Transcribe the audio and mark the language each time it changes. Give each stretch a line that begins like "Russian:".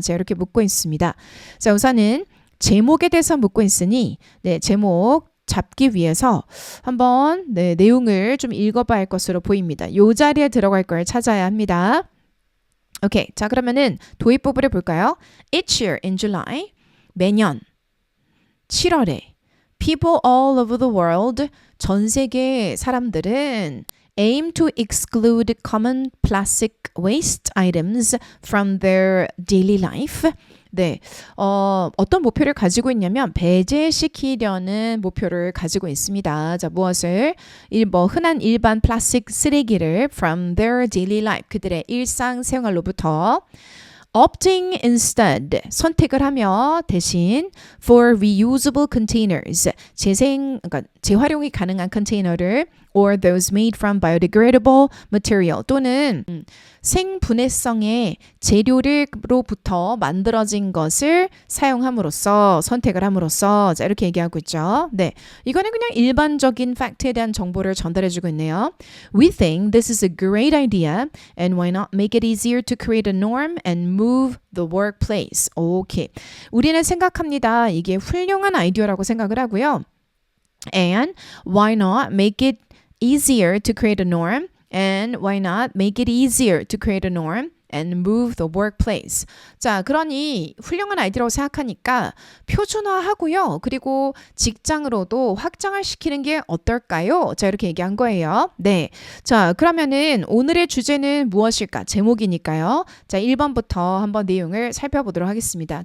Korean: 자, 이렇게 묻고 있습니다. 자, 우선은 제목에 대해서 묻고 있으니 네, 제목 잡기 위해서 한번 네, 내용을 좀 읽어봐야 할 것으로 보입니다. 이 자리에 들어갈 걸 찾아야 합니다. 오케이, 자 그러면은 도입부분을 볼까요?
English: Each year in July,
Korean: 매년 7월에
English: people all over the world,
Korean: 전 세계 사람들은
English: aim to exclude common plastic waste items from their daily life.
Korean: 네, 어떤 목표를 가지고 있냐면 배제시키려는 목표를 가지고 있습니다. 자, 무엇을? 흔한 일반 플라스틱 쓰레기를
English: from their daily life,
Korean: 그들의 일상생활로부터
English: opting instead,
Korean: 선택을 하며 대신
English: for reusable containers,
Korean: 그러니까 재활용이 가능한 컨테이너를
English: or those made from biodegradable material
Korean: 또는 생분해성의 재료로부터 만들어진 것을 사용함으로써 선택을 함으로써 자, 이렇게 얘기하고 있죠. 네, 이거는 그냥 일반적인 팩트에 대한 정보를 전달해주고 있네요.
English: We think this is a great idea and why not make it easier to create a norm and move the workplace.
Korean: 오케이. 우리는 생각합니다. 이게 훌륭한 아이디어라고 생각을 하고요.
English: And why not make it easier to create a norm? And why not make it easier to create a norm and move the workplace?
Korean: 자, 그러니 훌륭한 아이디어라고 생각하니까 표준화하고요. 그리고 직장으로도 확장을 시키는 게 어떨까요? 자, 이렇게 얘기한 거예요. 네. 자, 그러면은 오늘의 주제는 무엇일까? 제목이니까요. 자, 1번부터 한번 내용을 살펴보도록 하겠습니다.